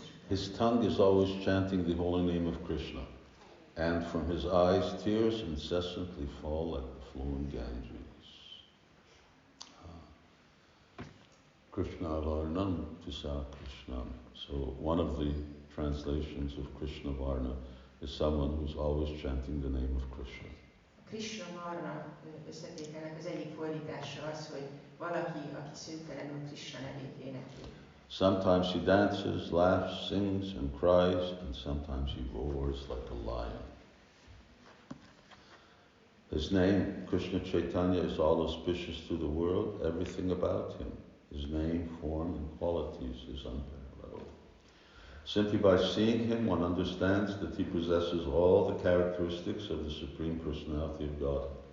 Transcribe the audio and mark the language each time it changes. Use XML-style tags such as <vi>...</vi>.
<en>His tongue is always chanting the holy name of Krishna, and from his eyes tears incessantly fall like the flowing Ganges.</en> <sa>Krishna Varnam Tisa Krishnam.</sa> <en>So one of the translations of Krishna Varna is someone who's always chanting the name of Krishna.</en> <hu>Krishna Varna összetételnek az egyik fordítása az, hogy valaki, aki szüntelenül Krishna nevét énekli.</hu> <en>Sometimes he dances, laughs, sings, and cries, and sometimes he roars like a lion. His name, Krishna Caitanya, is all auspicious to the world, everything about him. His name, form, and qualities is unparalleled. Simply by seeing him, one understands that he possesses all the characteristics of the Supreme Personality of God.</en>